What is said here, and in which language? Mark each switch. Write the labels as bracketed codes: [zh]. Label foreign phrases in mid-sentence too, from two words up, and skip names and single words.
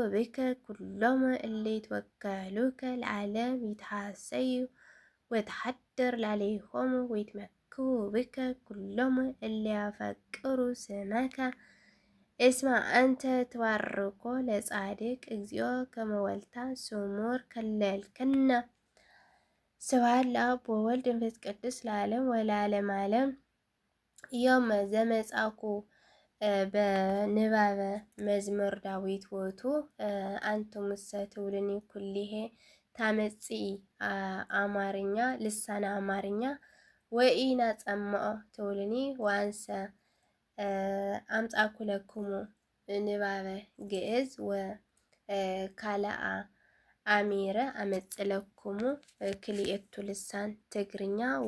[gez] ብከ ኩሎሙ እለ ይትወከሉከ ለዓለም ይትሐሰዩ ወተሐድር ላዕሌሆሙ ወይትመክሁ ብከ ኩሎሙ እለ ያፈቅሩ ስመከ እስመ አንተ ትባርኮ ለጻድቅ እግዚኦ ከመ ወልታ ስሙር ከለልከነ። ስብሐት ለአብ ወወልድ ወመንፈስ ቅዱስ ለዓለም ወለዓለመ ዓለም። ዮም ዘመጻእኩ በንባበ መዝሙር ዳዊት ውእቱ አንትሙሰ ትውልኒ ኩሊሄ ታመጽኢ አማርኛ ልሳነ አማርኛ ወኢናጸምዖ ትውልኒ ወአንሰ አምጻእኩ ለክሙ ንባበ ግዕዝ ወካልአ አሚረ አመጽእለክሙ ክልኤቱ ልሳን ትግርኛ